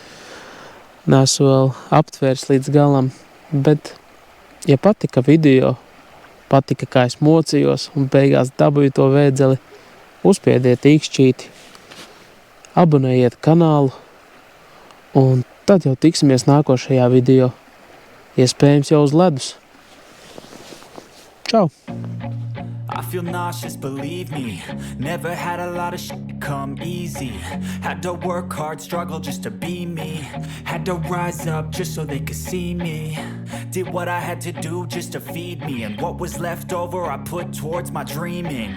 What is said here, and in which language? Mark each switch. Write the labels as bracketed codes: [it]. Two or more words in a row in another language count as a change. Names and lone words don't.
[lv] Nesu vēl aptvērs līdz galam, bet Ja patika video, patika, kā es mocījos un beigās dabūju to vēdzeli, uzspiediet īkšķīti, abonējiet kanālu, un tad jau tiksimies nākošajā video, iespējams jau uz ledus. Čau! [en] I feel nauseous, believe me. Never had a lot of shit come easy. Had to work hard, struggle just to be me. Had to rise up just so they could see me. Did what I had to do just to feed me. And what was left over I put towards my dreaming.